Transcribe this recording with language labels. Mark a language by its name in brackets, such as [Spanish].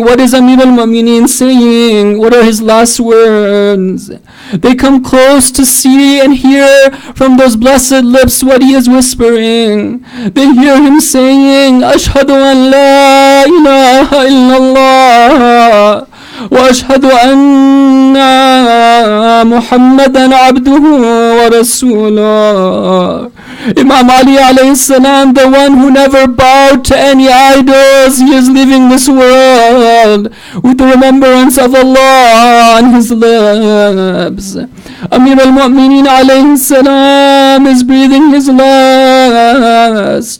[English] What is Amir al-Mu'mineen saying? What are his last words? They come close to see and hear from those blessed lips what he is whispering. They hear him saying, [Arabic] "Ashhadu an la ilaha illallah. وأشهد أن محمدا عبده ورسوله." [English] Imam Ali alayhi salam, the one who never bowed to any idols, he is leaving this world with the remembrance of Allah on his lips. Amir al-Mu'mineen alayhi salam is breathing his last.